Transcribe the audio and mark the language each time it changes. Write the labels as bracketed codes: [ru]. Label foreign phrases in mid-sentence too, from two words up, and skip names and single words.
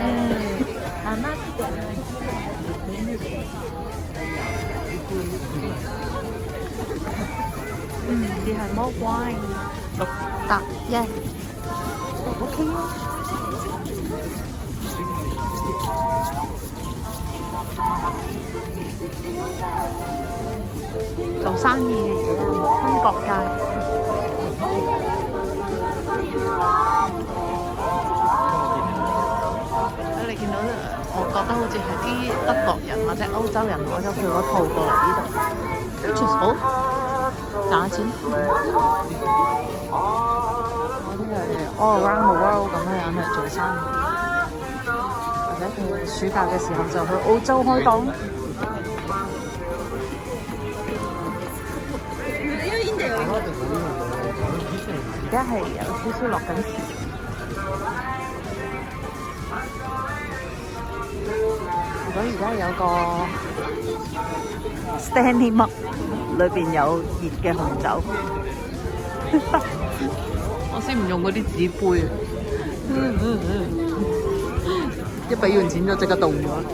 [ja] 甘くて。 [yue] 只係魔怪6搭1 ，OK 啊。做生意嘅嘢啊，分國界。你見到我覺得好似係啲德國人或者歐洲人攞咗佢嗰套過嚟呢度，跟住好賺錢。嗰啲係 [en] all around the world [yue] 咁樣去做生意，或者佢暑假嘅時候就去澳洲開檔。而家係有少少落緊雨。如果而家有個 Stanley Mug 裏邊有熱嘅紅酒，我先唔用嗰啲紙杯，一俾完錢就即刻凍咗。